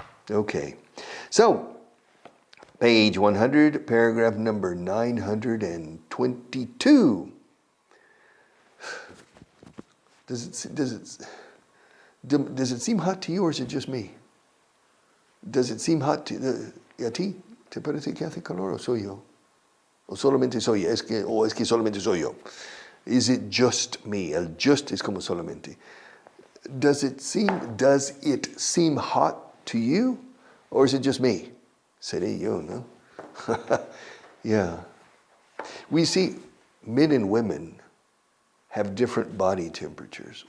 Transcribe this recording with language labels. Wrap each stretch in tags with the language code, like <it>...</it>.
<en>Okay, so page 100, paragraph number 922. Does it seem hot to you, or is it just me? Does it seem hot to a ti?</en> <es>¿Te parece que hace calor o soy yo? O solamente soy yo, es que solamente soy yo.</es> <en>Is it just me?</en> <es>El just es como solamente.</es> <en>Does it seem hot to you, or is it just me?</en> <es>Seré yo, no?</es> <en>Yeah. We see men and women have different body temperatures.</en>